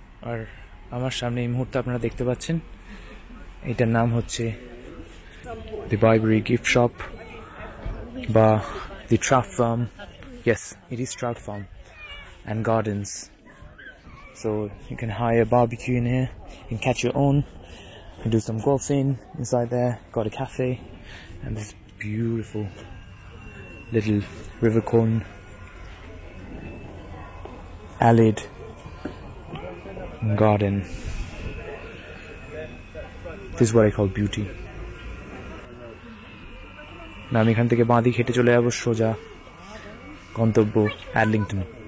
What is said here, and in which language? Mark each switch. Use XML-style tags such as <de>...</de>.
<bn>আর আমার সামনে এই মুহূর্তে আপনারা দেখতে পাচ্ছেন এটার নাম হচ্ছে দি বাইবেরি গিফট শপ বা দি trough farm.</bn> <en>Yes, it is Trout Farm and Gardens. So you can hire a barbecue in here, you can catch your own, you can do some golfing inside there, got a cafe and this beautiful little river cone alleyed garden. This is what I call beauty.</en> <bn>না আমি এখান থেকে বাঁ দিকে হেঁটে চলে যাবো সোজা গন্তব্য অ্যাডলিংটন.</bn>